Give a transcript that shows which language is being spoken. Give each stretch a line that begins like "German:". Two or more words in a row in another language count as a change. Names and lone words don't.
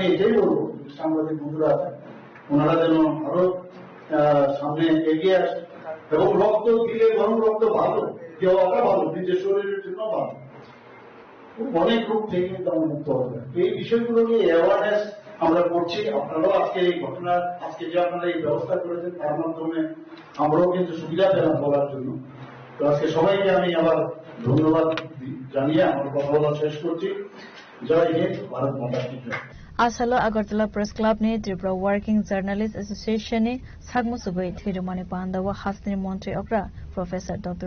Bangla: এটাই বলবো সাংবাদিক বন্ধুরা আছেন ওনারা যেন আরো সামনে এগিয়ে আসে এবং রক্ত দিলে বরং রক্ত ভালো দেওয়াটা ভালো নিজের শরীরের জন্য ভালো অনেক রূপ থেকে কিন্তু আমরা মুক্ত হবে এই বিষয়গুলো নিয়ে অ্যাওয়ারনেস আমরা করছি আপনারাও আজকে এই ঘটনা আজকে যে আপনারা এই ব্যবস্থা করেছেন তার মাধ্যমে আমরাও কিন্তু সুবিধা পেলাম বলার জন্য তো আজকে সবাইকে আমি আবার ধন্যবাদ জানিয়ে আমার কথা বলা শেষ করছি জয় হিন্দ
Hindi: भारत माता की जय
Kok Borok: Asalo Agartala Press Club ne Tripura Working Journalists Association ne Sagmusugui Thirumani Pandawa Hastani Montri Okra Professor Dr.